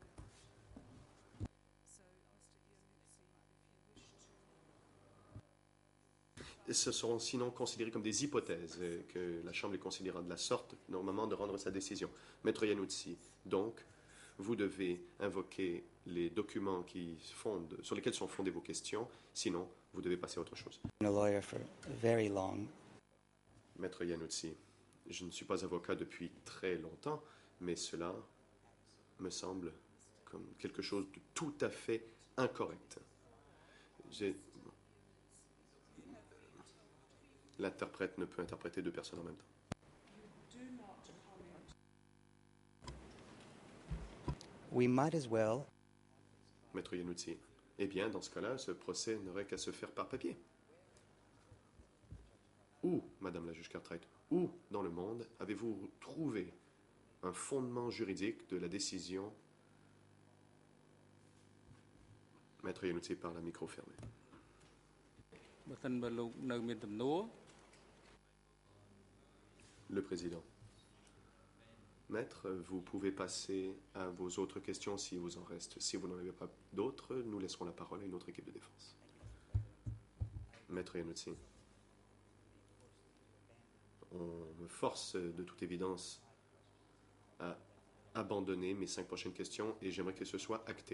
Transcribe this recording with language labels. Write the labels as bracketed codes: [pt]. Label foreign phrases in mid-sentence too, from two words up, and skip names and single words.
[fr] ce seront sinon considérés comme des hypothèses que la Chambre les considérera de la sorte, normalement, de rendre sa décision. Maître Yanoutsi, donc, vous devez invoquer les documents sur lesquels sont fondées vos questions, sinon, vous devez passer à autre chose. [en] A lawyer for very long. [fr] Maître Yanoutsi, je ne suis pas avocat depuis très longtemps, mais cela me semble comme quelque chose de tout à fait incorrect. L'interprète ne peut interpréter deux personnes en même temps. [en] We might as well. [fr] Maître Yanoutsi, eh bien, dans ce cas-là, ce procès n'aurait qu'à se faire par papier. Où, Madame la juge Cartwright, où dans le monde avez-vous trouvé un fondement juridique de la décision? Maître Yanoutsi parle à micro fermé. [km] បើសិនបើលោកនៅមានទំនួល [fr] Le président. Maître, vous pouvez passer à vos autres questions si vous en reste. Si vous n'en avez pas d'autres, nous laisserons la parole à une autre équipe de défense. Maître Yanoutsi. On me force de toute évidence à abandonner mes 5 prochaines questions et j'aimerais que ce soit acté.